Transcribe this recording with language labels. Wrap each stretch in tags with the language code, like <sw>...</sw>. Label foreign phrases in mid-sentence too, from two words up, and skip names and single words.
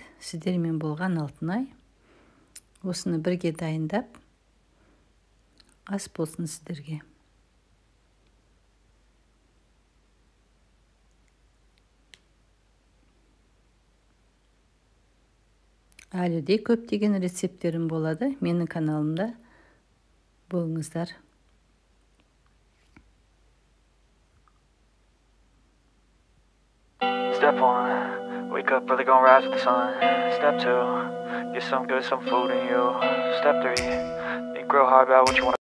<kk>Сіздермен болған Алтынай. Осыны бірге дайындап, ас болсын сіздерге. Әлі де көптеген рецепттерім болады. Менің каналымда болыңыздар.</kk> <en>Step 1, wake up early, gonna rise with the sun. Step 2, get some food in you. Step 3, think real hard about what you want.</en>